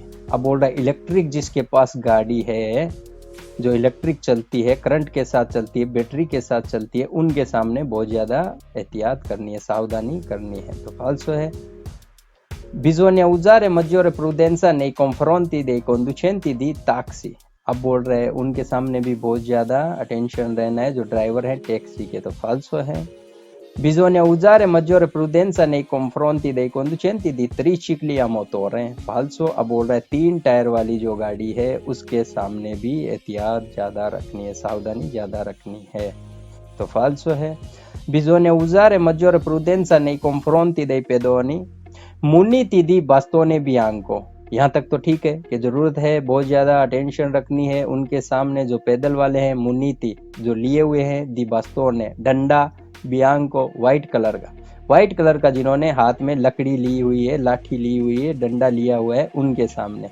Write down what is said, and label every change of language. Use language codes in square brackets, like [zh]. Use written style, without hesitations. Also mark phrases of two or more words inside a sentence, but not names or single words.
[hi] अब बोल रहा है इलेक्ट्रिक जिसके पास गाड़ी है, जो इलेक्ट्रिक चलती है, करंट के साथ चलती है, बैटरी के साथ चलती है, उनके सामने बहुत ज्यादा एहतियात करनी है, सावधानी करनी है। तो फाल्सो है। [it] Bisogna usare maggiore prudenza nei confronti dei conducenti di taxi। [hi] अब बोल रहे हैं उनके सामने भी बहुत ज्यादा अटेंशन रहना है जो ड्राइवर है टैक्सी के। तो फाल्सो है। [it] Bisogna usare maggiore prudenza nei confronti dei conducenti di tricicli a motore। फाल्सो। [hi] अब बोल रहा है 3 टायर वाली जो गाड़ी है उसके सामने भी एहतियात ज्यादा रखनी है, सावधानी ज्यादा रखनी है। तो फाल्सो है। [it] Bisogna usare maggiore prudenza nei confronti dei pedoni muniti di bastone bianco। [hi] यहाँ तक तो ठीक है कि जरूरत है बहुत ज्यादा अटेंशन रखनी है उनके सामने जो पैदल वाले हैं, मुनीति, जो लिए हुए हैं, [it] di bastone, [hi] डंडा, बियांको, [en] white colour [hi] का, [en] white colour [hi] का जिन्होंने हाथ में लकड़ी ली हुई है, लाठी ली हुई है, डंडा लिया हुआ है, उनके सामने।